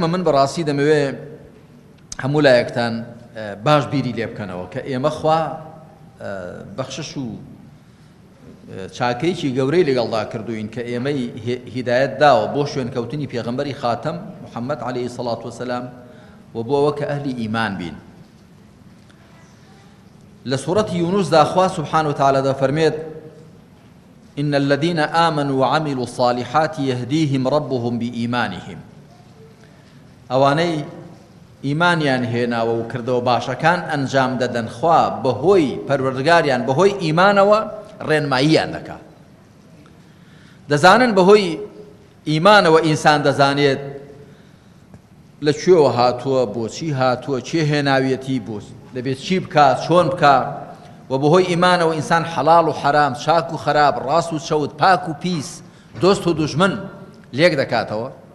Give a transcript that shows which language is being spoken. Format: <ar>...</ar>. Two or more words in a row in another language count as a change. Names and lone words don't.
<ckb>من بەڕاستی دەمەوێ هەموو لایەکتان باش بیری لێ بکەنەوە کە ئێمە خوا بەخشش و چاکەیەکی گەورەی لەگەڵدا کردوین کە ئێمەی هیدایەت داوە بۆ شوێنکەوتنی پێغەمبەری خاتەم محەممەد</ckb> <ar>عەلەیهی سەڵات وسەلام</ar> <ckb>و بۆ ئەوە کە ئەهلی ئیمان بین. لە سوورەتی یونوسدا خوا</ckb> <ar>سبحانه وتعالى دەفەرمێت إن الذين آمنوا وعملوا الصالحات يهديهم ربهم بإيمانهم.</ar> <ckb>ئەوانەی ئیمانیان هێناوە و کردەوە باشەکان ئەنجام دەدەن، خوا بەهۆی پەروەردگاریان، بەهۆی ئیمانەوە ڕێنماییان دەکات. دەزانن بەهۆی ئیمانەوە ئینسان دەزانێت لەکوێوە هاتووە، بۆچی هاتووە، چێ هێناویەتی، بۆ دەبێت چی بکات، چۆن بکات، و بەهۆی ئیمانەوە ئینسان حەڵاڵ و حەرام، چاک و خەراب، ڕاست و چەوت، پاک و پیس، دۆست و دوژمن لێک دەکاتەوە.</ckb>